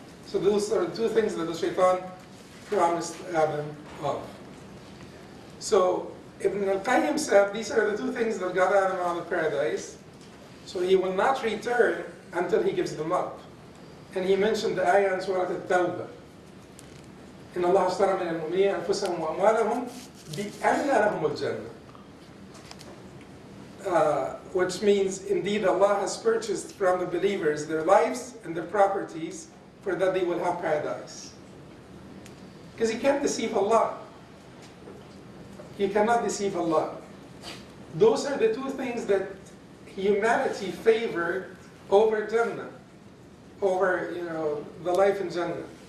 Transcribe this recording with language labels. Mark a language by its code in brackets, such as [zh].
[en] So those are the two things that the shaitan promised Adam of. So Ibn al-Qayyim said these are the two things that got Adam out of paradise. So he will not return until he gives them up. And he mentioned the ayah in Surah At-Tawbah. [ar] إن الله اشترى من المؤمنين أنفسهم وأموالهم بأن لهم الجنة. [en] Which means, indeed, Allah has purchased from the believers their lives and their properties for that they will have paradise. Because you can't deceive Allah. You cannot deceive Allah. Those are the two things that humanity favored over Jannah, over the life in Jannah.